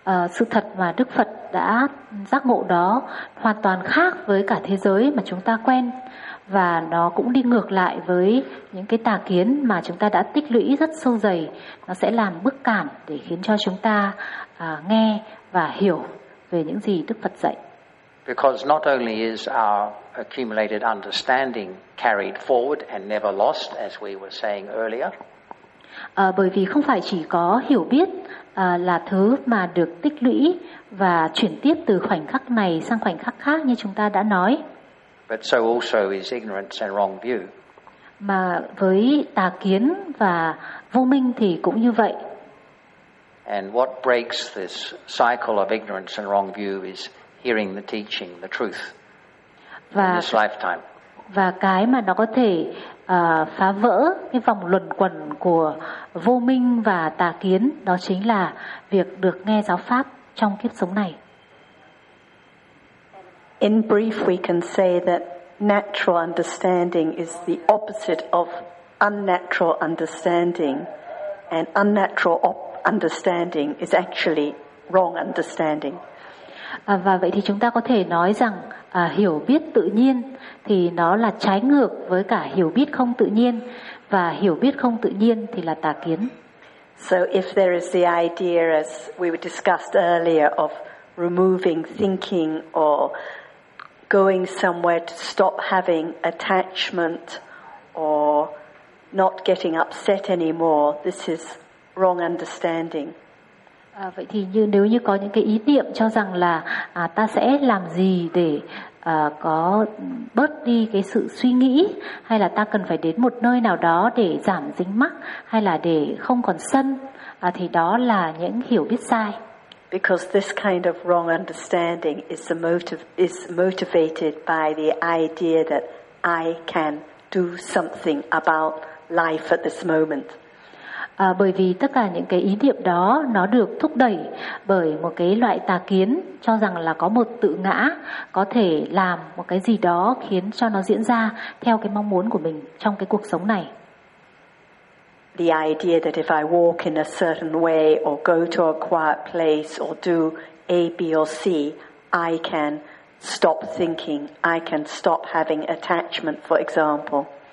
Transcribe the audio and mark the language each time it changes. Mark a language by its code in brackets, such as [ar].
[vi] Sự thật mà Đức Phật đã giác ngộ đó hoàn toàn khác với cả thế giới mà chúng ta quen, và nó cũng đi ngược lại với những cái tà kiến mà chúng ta đã tích lũy rất sâu dày. Nó sẽ làm bức cản để khiến cho chúng ta nghe và hiểu về những gì Đức Phật dạy. [en] Because not only is our accumulated understanding carried forward and never lost, as we were saying earlier. [vi] Bởi vì không phải chỉ có hiểu biết là thứ mà được tích lũy và chuyển tiếp từ khoảnh khắc này sang khoảnh khắc khác như chúng ta đã nói. [en] But so also is ignorance and wrong view. [vi] Mà với tà kiến và vô minh thì cũng như vậy. [en] And what breaks this cycle of ignorance and wrong view is hearing the teaching, the truth, in this lifetime. [vi] và cái mà nó có thể phá vỡ cái vòng luẩn quẩn của vô minh và tà kiến, đó chính là việc được nghe giáo pháp trong kiếp sống này. [en] In brief, we can say that natural understanding is the opposite of unnatural understanding, and unnatural understanding is actually wrong understanding. [vi] Và vậy thì chúng ta có thể nói rằng hiểu biết tự nhiên thì nó là trái ngược với cả hiểu biết không tự nhiên, và hiểu biết không tự nhiên thì là tà kiến. [en] So if there is the idea, as we discussed earlier, of removing thinking or going somewhere to stop having attachment or not getting upset anymore, this is wrong understanding. [vi] Vậy thì như nếu như có những cái ý niệm cho rằng là ta sẽ làm gì để có bớt đi cái sự suy nghĩ, hay là ta cần phải đến một nơi nào đó để giảm dính mắc, hay là để không còn sân, thì đó là những hiểu biết sai. [en] Because this kind of wrong understanding is motivated by the idea that I can do something about life at this moment. [vi] Bởi vì tất cả những cái ý niệm đó nó được thúc đẩy bởi một cái loại tà kiến cho rằng là có một tự ngã có thể làm một cái gì đó khiến cho nó diễn ra theo cái mong muốn của mình trong cái cuộc sống này. [en] The idea that if I walk in a certain way or go to a quiet place or do A, B or C, I can stop thinking, I can stop having attachment, for example.